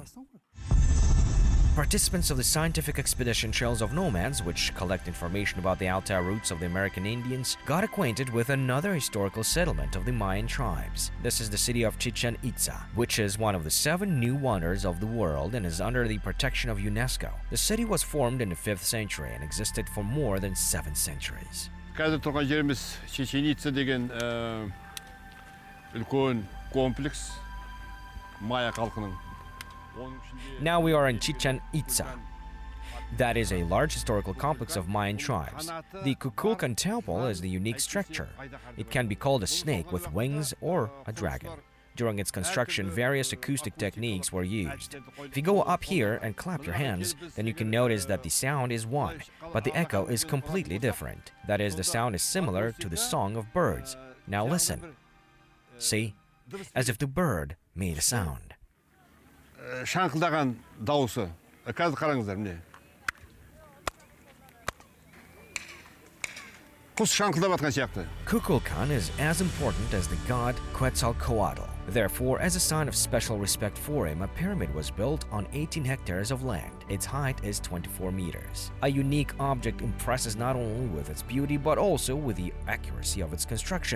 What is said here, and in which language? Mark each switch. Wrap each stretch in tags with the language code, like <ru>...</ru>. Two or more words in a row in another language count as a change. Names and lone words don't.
<en>Participants of the scientific expedition Trails of Nomads, which collect information about the Altai roots of the American Indians, got acquainted with another historical settlement of the Mayan tribes. This is the city of Chichen Itza, which is one of the 7 new wonders of the world and is under the protection of UNESCO. The city was formed in the 5th century and existed for more than 7 centuries.</en> <kk>Қазір тұрған жеріміз Chichen Itza деген үлкен комплекс Майя халқының.</kk> <en>Now we are in Chichen Itza. That is a large historical complex of Mayan tribes. The Kukulcan Temple is the unique structure. It can be called a snake with wings or a dragon. During its construction, various acoustic techniques were used. If you go up here and clap your hands, then you can notice that the sound is one, but the echo is completely different. That is, the sound is similar to the song of birds. Now listen. See? As if the bird made a sound.</en> <kk>Шаңқылдаған дауысы. Қазір қараңыздар, міне. Құс шаңқылдап атқан сияқты.</kk> <en>Kukulcan is as important as the god Quetzal-Coatl. Therefore, as a sign of special respect for him, a pyramid was built on 18 hectares of land. Its height is 24 meters. A unique object impresses not only with its beauty but also with the accuracy of its construction.</en>